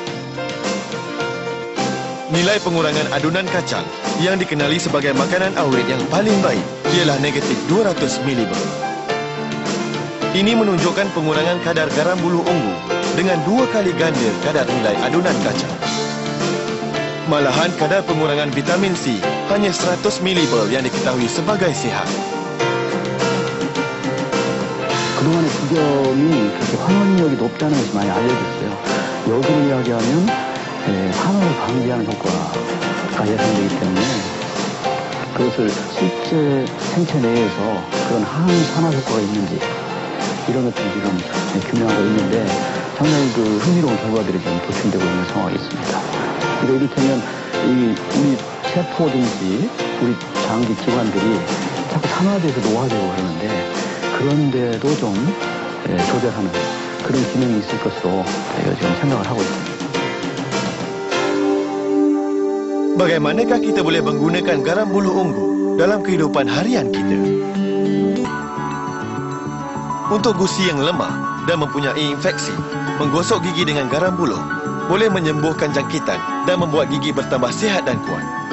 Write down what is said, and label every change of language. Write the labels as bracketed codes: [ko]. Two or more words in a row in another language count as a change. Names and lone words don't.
[ms] Nilai pengurangan adunan kacang yang dikenali sebagai makanan awet yang paling baik ialah negatif 200 mg. Ini menunjukkan pengurangan kadar garam buluh ungu dengan 2 kali ganda kadar nilai adunan kacang. Malahan kadar pengurangan vitamin C hanya 100 mg yang diketahui sebagai sihat. [ko] 그동안에 주겸이 그렇게 환원력이 높다는 것이 많이 알려졌어요. 역으로 이야기하면 환원을 방지하는 효과가 예상되기 때문에 그것을 실제 생체 내에서 그런 항산화 효과가 있는지 이런 것들이 지금 규명하고 있는데 자, 상당히 흥미로운 결과들이 지금 도출되고 있는 상황이 있습니다. 그러니까 이를테면 우리 세포든지 우리 장기 기관들이 자꾸 산화돼서 노화되고 그러는데 그런데도 좀 조절하는 그런 기능이 있을 것으로 저희가 지금 생각을 하고 있습니다. [ms] Bagaimanakah kita boleh menggunakan garam buluh unggu dalam kehidupan harian kita? Untuk gusi yang lemah dan mempunyai infeksi, menggosok gigi dengan garam buluh boleh menyembuhkan jangkitan dan membuat gigi bertambah sihat dan kuat.